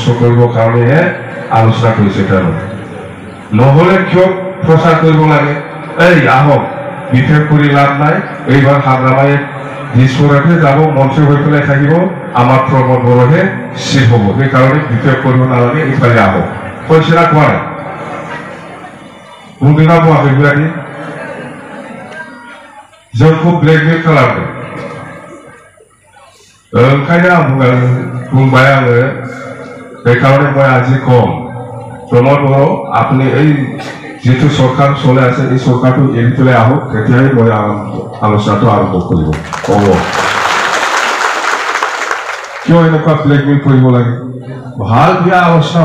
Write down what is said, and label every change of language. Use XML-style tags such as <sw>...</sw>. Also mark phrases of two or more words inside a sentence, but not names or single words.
<as>কৰিবৰ কাৰণেহে আলোচনা কৰিছে তেওঁলোকে নহ'লে কিয় প্ৰচাৰ কৰিব লাগে এই আহক BPF কৰি লাভ নাই এইবাৰ হাগ্ৰামাই দিছপুৰতে যাব মন্ত্ৰী হৈ পেলাই থাকিব আমাৰ প্ৰমোদ বড়োহে চিট হ'ব সেইকাৰণে BPF কৰিব নালাগে ইফালে আহক কৈছে না কোৱা নাই কোনদিনা কোৱা সেইবিলাকে</as> <brx>जोंखौ ब्लेकमेल खालामो ओंखायनो आं बुंबाय आङो बेखारने</brx> <as>মই আজি কম प्रमोद बड़ो আপনি এই যেটো সরকার চলে আছে এই সরকারটো এৰি পেলাই আহক তেতিয়াই মই আলোচনাটো আৰম্ভ কৰিব হ'ব কিয় এনেকুৱা ব্লেকমেইল কৰিব লাগে ভাল বিয়া আলোচনা</as>